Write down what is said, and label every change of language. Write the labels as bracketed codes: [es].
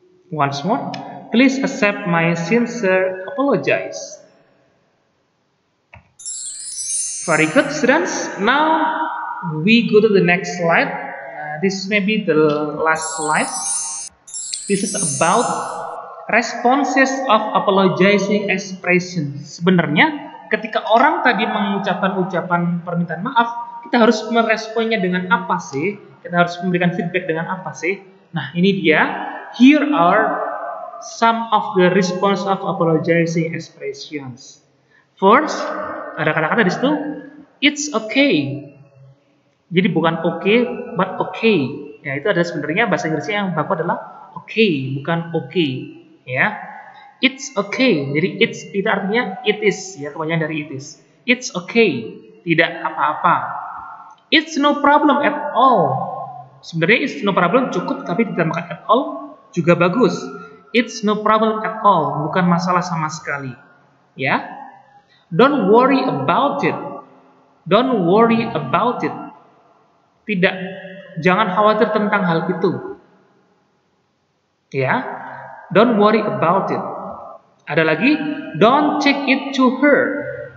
[en] Once more. Please accept my sincere apologize. Very good, students. Now we go to the next slide. This may be the last slide. This is about responses of apologizing expression. [id] Sebenarnya ketika orang tadi mengucapkan ucapan permintaan maaf, kita harus meresponnya dengan apa sih? Kita harus memberikan feedback dengan apa sih? Nah, ini dia. [en] Here are some of the response of apologizing expressions. [id] First, ada kata-kata di situ, [en] it's okay. [id] Jadi bukan okay, [en] but okay. [id] Ya, itu adalah sebenarnya bahasa Inggrisnya yang baku adalah okay, bukan okay. Ya. [en] It's okay. [id] Jadi it's itu artinya [en] it is, [id] ya, kebanyakan dari it is. It's okay. Tidak apa-apa. [en] It's no problem at all. [id] Sebenarnya [en] it's no problem [id] cukup, tapi ditambahkan [en] at all [id] juga bagus. [en] It's no problem at all, [id] bukan masalah sama sekali. Ya. [en] Don't worry about it. Don't worry about it. [id] Tidak, jangan khawatir tentang hal itu. [en] Ya. Don't worry about it. [id] Ada lagi, [en] don't take it to her.